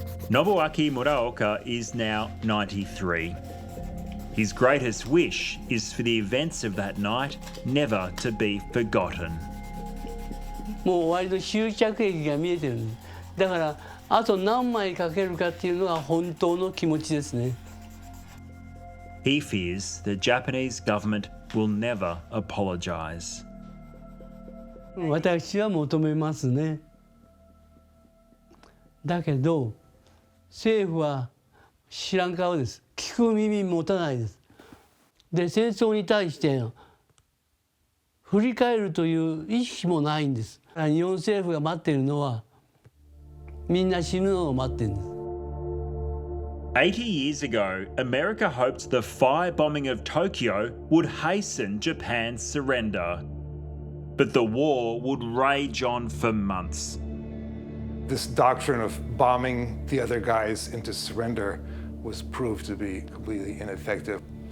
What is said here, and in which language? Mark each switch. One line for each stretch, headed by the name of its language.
English: Nobuaki Muraoka is now 93. His greatest wish is for the events of that night never to be forgotten.
Japanese: もう終わりの終着駅が見えてる。だからあと何枚書けるかっていうのが本当の気持ちですね。
English: He fears the Japanese government will never apologise.
Japanese: 私は求めますね。だけど政府は知らん顔です。聞く耳持たないです。で戦争に対して振り返るという意識もないんです。日本政府が待っているのはみんな死ぬのを待っているんです。
English: 80 years ago, America hoped the firebombing of Tokyo would hasten Japan's surrender. But the war would rage on for months. This doctrine of bombing the other guys into surrender was proved to be completely ineffective.